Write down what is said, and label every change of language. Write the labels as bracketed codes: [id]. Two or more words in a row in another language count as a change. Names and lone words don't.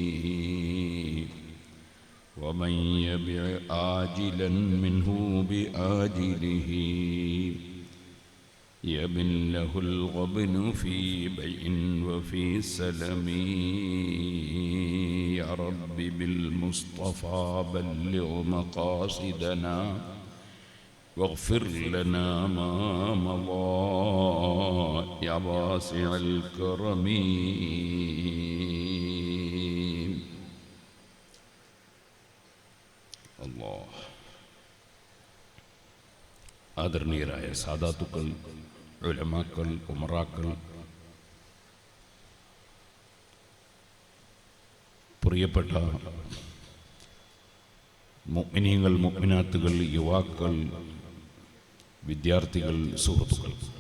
[ar] ومن يبع آجلا منه بآجله يبن له الغبن في بيع وفي سلم يا رب بالمصطفى بلغ مقاصدنا واغفر لنا ما مضى يا واسع الكرم [ml] الله ആദരണീയരായ സാദാത്തുക്കൾ ഉലമാക്കൾ ഉമറാക്കൾ പ്രിയപ്പെട്ട മുഅ്മിനീങ്ങൾ മുഅ്മിനാത്തുകൾ യുവാക്കൾ വിദ്യാർത്ഥികൾ സുഹൃത്തുക്കൾ